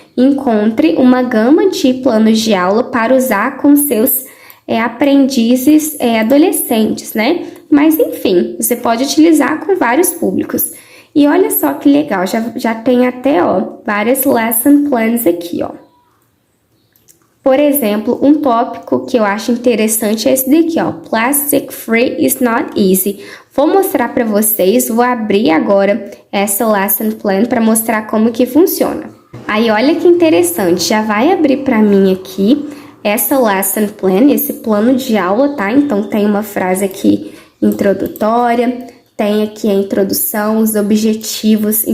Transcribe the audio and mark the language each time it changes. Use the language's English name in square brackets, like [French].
[Portuguese] Encontre uma gama de planos de aula para usar com seus aprendizes adolescentes, né? Mas, enfim, você pode utilizar com vários públicos. E olha só que legal, já tem até, ó, várias lesson plans aqui, ó. Por exemplo, um tópico que eu acho interessante é esse daqui, ó. [English] Plastic free is not easy. [Portuguese] Vou mostrar para vocês, vou abrir agora essa lesson plan para mostrar como que funciona. Aí, olha que interessante, já vai abrir para mim aqui essa lesson plan, esse plano de aula, tá? Então, tem uma frase aqui introdutória, tem aqui a introdução, os objetivos.